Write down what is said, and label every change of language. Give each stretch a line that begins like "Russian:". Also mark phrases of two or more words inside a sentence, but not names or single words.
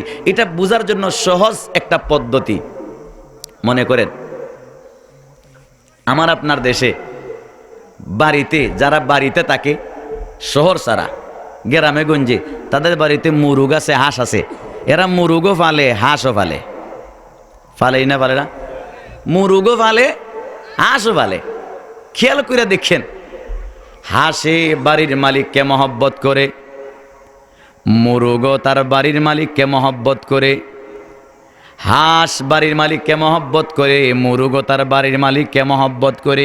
Bangla: এটা বোঝার জন্য সহজ একটা পদ্ধতি। মনে করেন আমার আপনার দেশে বাড়িতে, যারা বাড়িতে থাকে শহর ছাড়া গ্রামে গঞ্জে, তাদের বাড়িতে মুরুগ আছে, হাঁস আছে। এরা মুরুগও ফালে, হাঁসও ফালে। ফালেই না ফালে না? মুরুগও ফালে, হাঁসও ফালে। খেয়াল করে দেখেন, হাঁসে বাড়ির মালিককে মহব্বত করে, মুরুগও তার বাড়ির মালিককে মহব্বত করে। হাঁস বাড়ির মালিককে মহব্বত করে, মুরুগও তার বাড়ির মালিককে মহব্বত করে।